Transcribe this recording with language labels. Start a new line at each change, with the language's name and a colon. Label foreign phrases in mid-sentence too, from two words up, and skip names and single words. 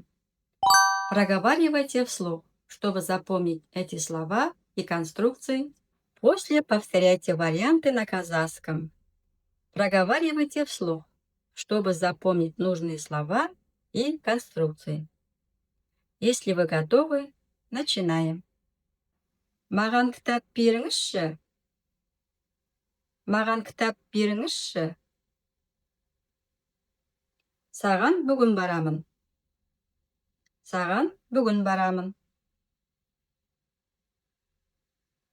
Russian: Проговаривайте вслух, чтобы запомнить эти слова и конструкции. После повторяйте варианты на казахском. Проговаривайте вслух, чтобы запомнить нужные слова и конструкции. Если вы готовы, начинаем.
Kazakh: Маған кітап беріңізші. Маған кітап беріңізші. Саған бүгін барамын. Саған бүгін барамын.